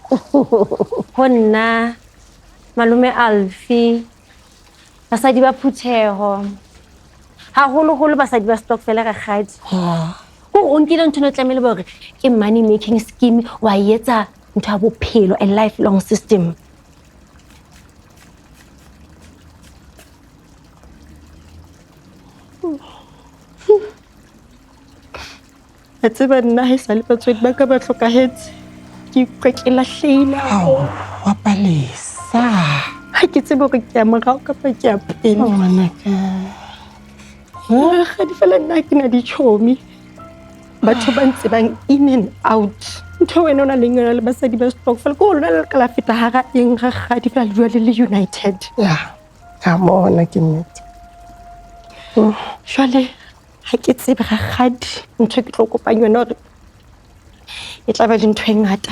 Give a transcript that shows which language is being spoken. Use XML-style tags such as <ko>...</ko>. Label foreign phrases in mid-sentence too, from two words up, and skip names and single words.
<st>Ho nna malume Alfie basadi ba Phutheho haholo basadi ba stockvel Rakgadi. O nkile ntho no tlamele hore ke</st> <en>money making scheme</en> <st>wa etsa ntho ya bophelo</st> <en>a lifelong system.</en> <st>A tseba nna ha esale batswadi ba ka ba hlokahetse ke ikwa ke lahlehile. Wa Palesa. Ha ke tsebe hore ke ya morao kapa ke ya pele. Ngwanaka. Rakgadi fela nna ke na dichomi batho ba ntse bang</st> <en>in and out.</en> <st>Ntho wena o na leng yona le basadi ba stockvel ko lona le ka la feta hara eng Rakgadi fela le jwa le united. Ya. Ka mona ke nnete. Jwale ha ke tsebe Rakgadi ntho ke tlo kopanya yona hore e tla ba le ntho e ngata.</st>